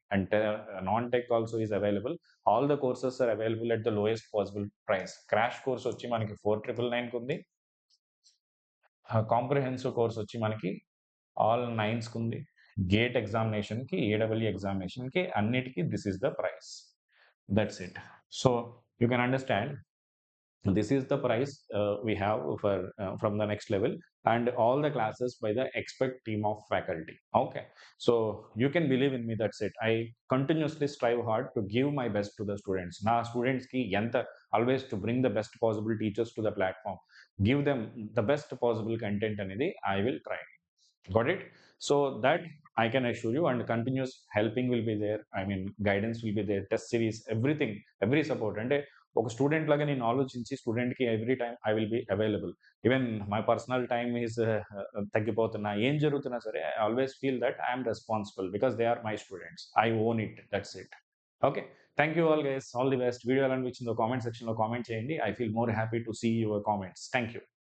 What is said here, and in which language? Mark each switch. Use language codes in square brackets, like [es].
[en] And non tech also is available. All the courses are available at the lowest possible price. [te] Crash course వచ్చి మనకి 4999 ఉంది. Comprehensive course వచ్చి మనకి all 9స్‌కి ఉంది. Gate ఎగ్జామినేషన్‌కి, ఏడబ్ల్యూ ఎగ్జామినేషన్‌కి అన్నిటికి [en] This is the price. That's it. So you can understand this is the price we have for from the next level, and all the classes by the expert team of faculty. Okay. So you can believe in me, that's it. I continuously strive hard to give my best to the students. [te] Na students ki enta [en] always to bring the best possible teachers to the platform, give them the best possible content anedi I will try. Got it? So that I can assure you, and continuous helping will be there. I mean, guidance will be there, test series, everything, every support. And [te] ఒక student లాగా నేను ఆలోచించి స్టూడెంట్‌కి [en] Every time I will be available. Even my personal time is [te] తగ్గిపోతున్నా, ఏం జరుగుతున్నా సరే [en] I always feel that I am responsible because they are my students. I own it. That's it. Okay. Thank you all guys. All the best. [te] Video ఎలా అనిపించిందో comment సెక్షన్‌లో comment చేయండి. [en] I feel more happy to see your comments. Thank you.